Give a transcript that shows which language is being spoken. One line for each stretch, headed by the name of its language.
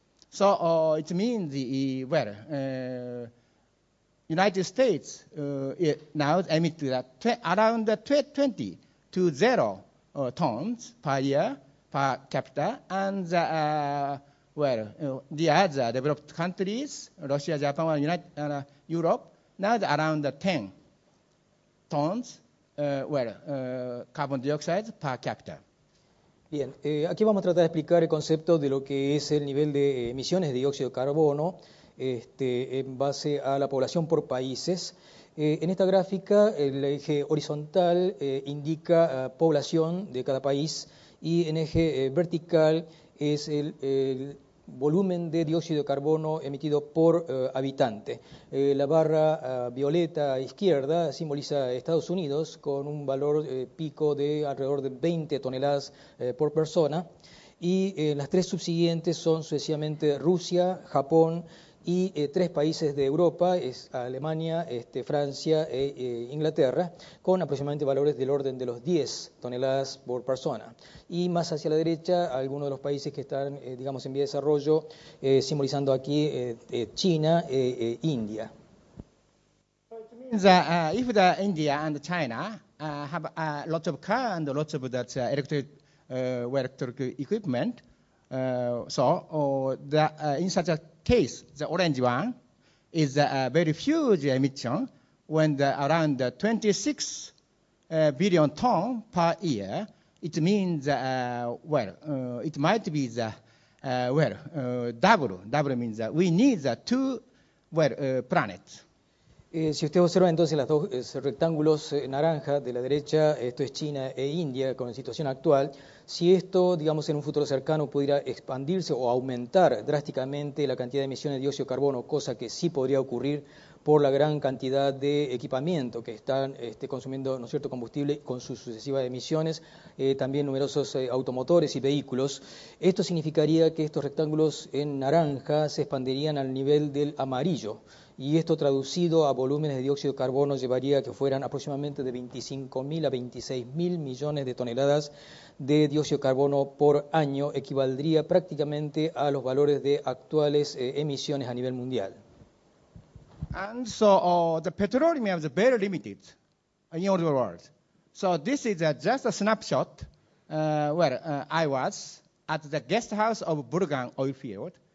English: So it means the United States now emit around 20 to 0 tons per year per capita, and the other developed countries, Russia, Japan, Europe, now around 10 tons carbon dioxide per capita.
Spanish: Bien, aquí vamos a tratar de explicar el concepto de lo que es el nivel de emisiones de dióxido de carbono en base a la población por países. En esta gráfica, el eje horizontal indica población de cada país y en eje vertical es el volumen de dióxido de carbono emitido por habitante. La barra violeta a izquierda simboliza Estados Unidos con un valor pico de alrededor de 20 toneladas por persona, y las tres subsiguientes son sucesivamente Rusia, Japón y tres países de Europa, es Alemania, Francia e Inglaterra, con aproximadamente valores del orden de los 10 toneladas por persona. Y más hacia la derecha, algunos de los países que están, digamos, en vía de desarrollo, simbolizando aquí China e India.
English: So it means if India and China have lots of cars and lots of electric equipment, in such a case, the orange one is a very huge emission when around 26 billion tons per year. It means, it might be double. Double means we need two planets.
Spanish: Si usted observa entonces los dos rectángulos naranja de la derecha, esto es China e India con la situación actual. Si esto, digamos, en un futuro cercano pudiera expandirse o aumentar drásticamente la cantidad de emisiones de dióxido de carbono, cosa que sí podría ocurrir por la gran cantidad de equipamiento que están consumiendo, ¿no es cierto?, combustible con sus sucesivas emisiones, también numerosos automotores y vehículos. Esto significaría que estos rectángulos en naranja se expandirían al nivel del amarillo, y esto traducido a volúmenes de dióxido de carbono llevaría a que fueran aproximadamente de 25.000 a 26.000 millones de toneladas de dióxido de carbono por año, equivaldría prácticamente a los valores de actuales emisiones a nivel mundial.
English: And so the petroleum is very limited in all the world. So this is just a snapshot where I was at the guest house of Burgan oil field.